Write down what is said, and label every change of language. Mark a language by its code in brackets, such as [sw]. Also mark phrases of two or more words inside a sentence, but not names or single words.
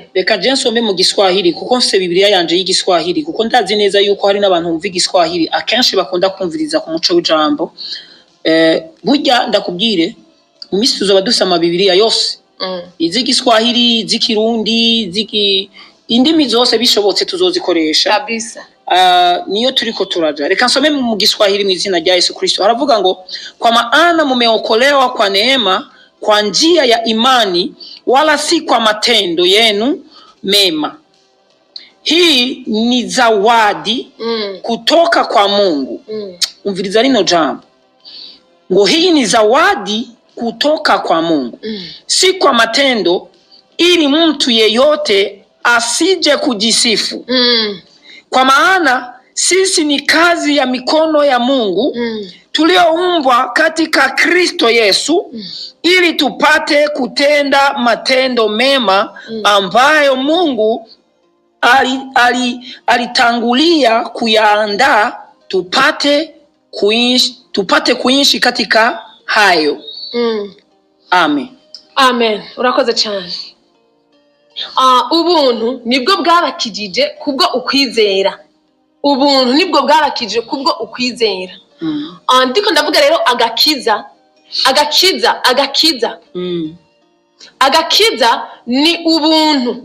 [rn] Reka nsome mu Giswahili kuko mfise Bibiliya yanje y'Igiswahili kuko ndazi neza yuko hari n'abantu bumva Igiswahili akenshi bakunda kumviriza ku muco w'ijambo. burya ndakubwire mu misi tuzoba dusoma Bibiliya yose iz'igiswahili iz'ikirundi indimi zose bishobotse tuzozikoresha kabisa. Niyo turiko turaja. Reka nsome mu Giswahili mu izina rya Yesu Kristo. Haravuga ngo [sw] kwa maana mumeokolewa kwa neema kwa njia ya imani wala si kwa matendo yenu mema. Hii ni zawadi kutoka kwa Mungu. [rn] Umviriza lino jambo. [sw] Ngo hii ni zawadi kutoka kwa Mungu. Si kwa matendo ili mtu yeyote asije kujisifu. Kwa maana sisi ni kazi ya mikono ya Mungu tulioumbwa katika Kristo Yesu ili tupate kutenda matendo mema ambayo Mungu alitangulia kuyaandaa tupate kuishi katika hayo. Amen. [rn] Amen. Urakoze cyane. Ubuntu nibwo bwabakijije kubwo ukwizera. Ubuntu nibwo bwabakijije kubwo ukwizera. Ndiko ndavuga rero agakiza. Agakiza ni ubuntu.